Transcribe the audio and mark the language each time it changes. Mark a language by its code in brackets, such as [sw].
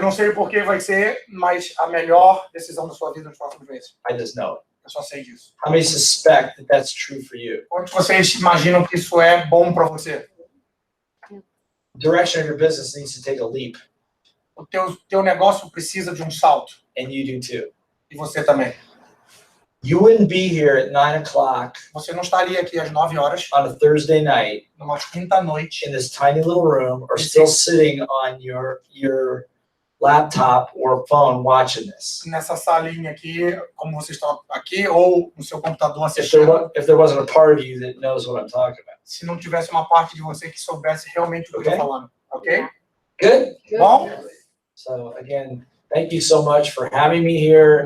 [pt] não sei por que vai ser, mas a melhor decisão da sua vida nos próximos meses. [en] I just know it. [pt] Eu só sei disso. [en] How many suspect that that's true for you? [pt] Quantos vocês imaginam que isso é bom para você? [en] Direction of your business needs to take a leap, [pt] O teu negócio precisa de um salto. [en] and you do too. [pt] E você também. [en] You wouldn't be here at 9 o'clock [pt] Você não estaria aqui às 9 horas, [en] on a Thursday night [pt] numa quinta-noite, [en] in this tiny little room, or still sitting on your laptop or phone watching this. [pt] nessa salinha aqui, como vocês estão aqui, ou no seu computador [en] If there, [pt] assistindo, [en] if there wasn't a part of you that knows what I'm talking about. [pt] se não tivesse uma parte de você que soubesse realmente o que eu estou falando. [en] Ok? Good? [pt] Bom? [en] So again, thank you so much for having me here.